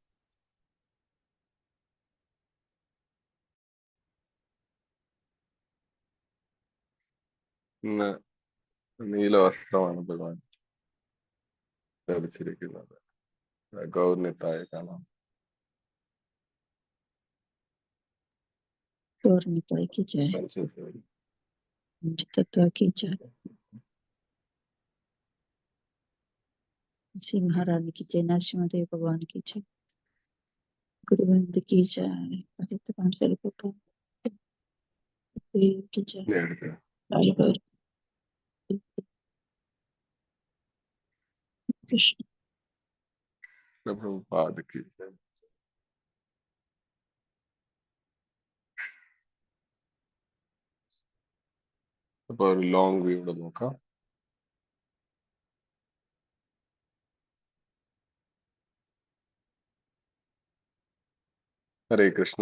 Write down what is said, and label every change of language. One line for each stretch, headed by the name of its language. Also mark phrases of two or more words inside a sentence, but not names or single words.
Malayalam: ഇന്ന് നീല വസ്ത്രമാണ് ഭഗവാൻ ധരിച്ചിരിക്കുന്നത്. ഗൗർണിത്തായ കാണാം.
Hindi: गौरनिताई की जय, तत्व की जय, श्री महारानी की जय, नरसिंहदेव भगवान की जय, गुरुविंद की जय, पतित पांचाली की जय, कृष्ण प्रभुपाद की जय.
Malayalam: അപ്പൊ ഒരു
English: long view
Malayalam: ഇവിടെ നോക്കാം. ഹരേ കൃഷ്ണ.